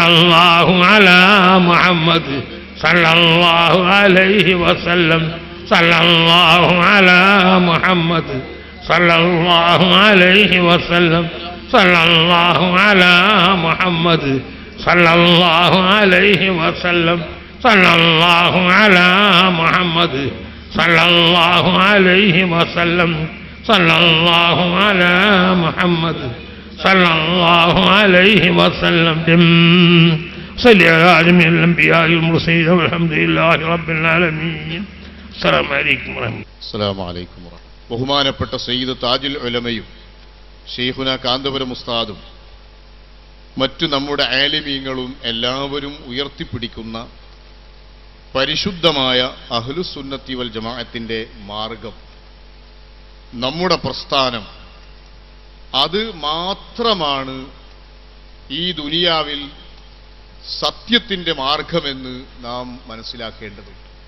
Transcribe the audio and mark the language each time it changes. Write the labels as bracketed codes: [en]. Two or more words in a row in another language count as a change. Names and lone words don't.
[ar] الله على محمد صلى الله عليه وسلم صلى الله على محمد صلى الله عليه وسلم صلى الله على محمد صلى الله عليه وسلم صلى الله على محمد صلى الله عليه وسلم صلى الله على محمد صلى الله عليه وسلم. صل على جميع الأنبياء والمرسلين والحمد لله رب العالمين. السلام عليكم ورحمة الله. السلام عليكم ورحمة الله. [ml] ബഹുമാനപ്പെട്ട സയ്യിദ് താജുൽ ഉലമയും ഷെയ്ഖുന കാന്തപുരം ഉസ്താദും മറ്റു നമ്മുടെ ആലിമീങ്ങളും എല്ലാവരും ഉയർത്തിപ്പിടിക്കുന്ന പരിശുദ്ധമായ [ar] أهل السنة والجماعة [ml] മാർഗം, നമ്മുടെ പ്രസ്ഥാനം, അത് മാത്രമാണ് ഈ ദുനിയാവിൽ സത്യത്തിന്റെ മാർഗമെന്ന് നാം മനസ്സിലാക്കേണ്ടതുണ്ട്.